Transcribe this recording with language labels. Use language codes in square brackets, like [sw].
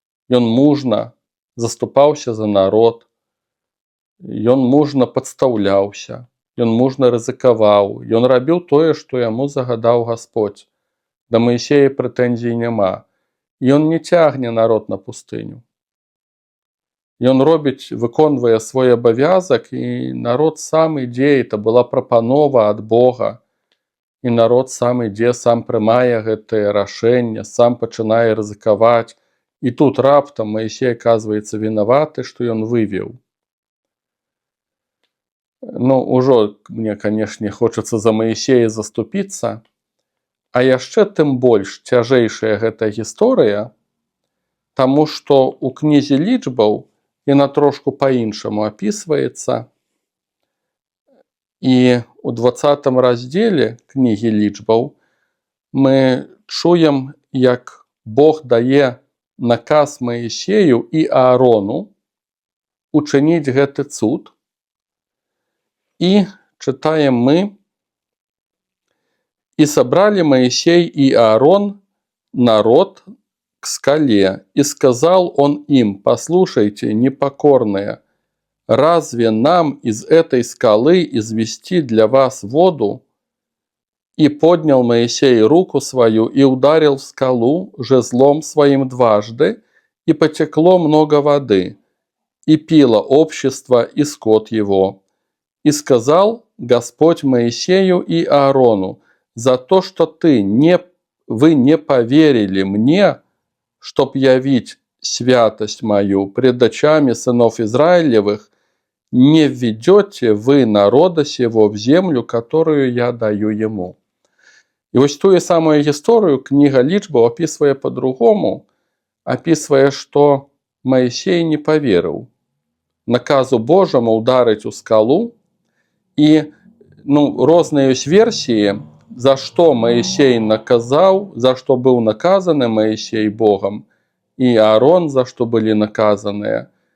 [be] Ён мужна заступаўся за народ, ён мужна падстаўляўся, ён мужна рызыкаваў, ён рабіў тое, што яму загадаў Гасподзь. Да Маісея прэтэнзій няма. Ён не цягне народ на пустыню. Ён выконвае свой абавязак, і народ сам ідзе, это была прапанова ад Бога. І народ сам ідзе, сам прымае гэтае рашэнне, сам пачынае рызыкаваць. І тут раптам Маісей аказваецца вінаваты, што ён вывеў. Ужо мне, канешне, хочацца за Маісея заступіцца, а яшчэ тым больш цяжэйшая гэта гісторыя, таму што ў кнізе лічбаў яна трошку па-іншаму апісваецца. І ў 20 раздзеле кнігі лічбаў мы чуем, як Бог дае наказ Маісею і Аарону учыніць гэты цуд. І чытаем мы: «І сабралі Маісей і Аарон народ к скале, [ru] и сказал он им: послушайте, непокорные, разве нам из этой скалы извести для вас воду? И поднял Моисей руку свою и ударил в скалу жезлом своим дважды, и потекло много воды, и пило общество и скот его. И сказал Господь Моисею и Аарону: за то, что вы не поверили мне, чтоб явить святость мою пред очами сынов Израилевых, не введете вы народа сего в землю, которую я даю ему». [be] І ось тую самую гісторыю кніга Лічбаў апісвае по-другому, апісвае, што Маісей не паверыў наказу Божаму ударыць у скалу, і розныя ёсць версіі, за што Маісей наказаў, за што быў наказаны Маісей Богам, і Аарон за што былі наказаныя.